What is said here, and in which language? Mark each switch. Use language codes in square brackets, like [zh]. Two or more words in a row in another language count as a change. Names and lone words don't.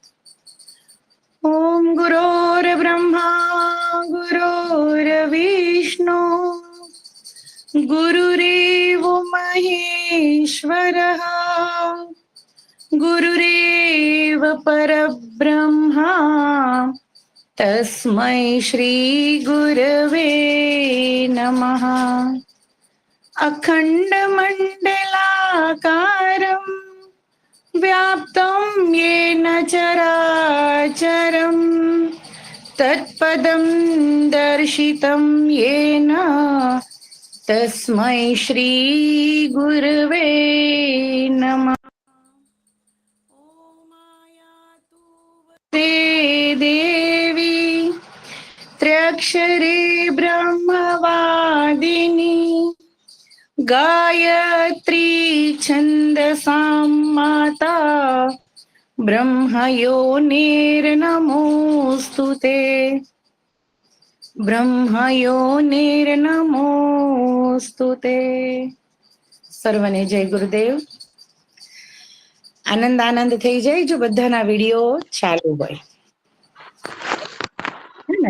[sa] ઓમ ગુરોર્બ્રહ્મા ગુરોર્વિષ્ણુ ગુરુરેવો મહેશ્વરઃ ગુરુરેવ પરબ્રહ્મા તસ્मै શ્રી ગુરવે નમઃ. અખંડમંડલાકારમ વ્યાપ્तं येन चराचरं तत्पदं दर्शितं येन तस्मै श्री गुरवे नमः. ते देवी त्र्यक्षरे ब्रह्मवादिनी गायत्री छन्दसां माता ब्रह्मयोनिर्नमोऽस्तुते. બ્રહ્મયોનિર્નમોસ્તુતે. [gu] સર્વને જય ગુરુદેવ. આનંદ થઈ જાય જો બધાના વિડીયો ચાલુ હોય, હે ને?